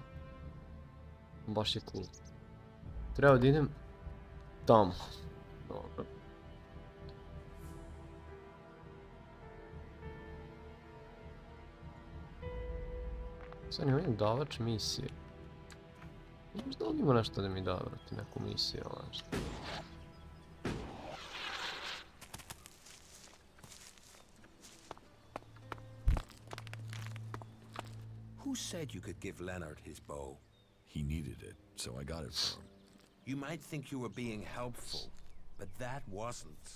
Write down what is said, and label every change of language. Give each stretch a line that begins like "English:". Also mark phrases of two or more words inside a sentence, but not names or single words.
Serbian: Baš je cool. Treba da idem tamo. Dobro. Sad ne vidim davač misije. Možda ovdje ima nešto da mi da, brate, neku misiju, ali nešto.
English: Who said you could give Leonard his bow? He needed it, so I got it for him. You might think you were being helpful, but that wasn't.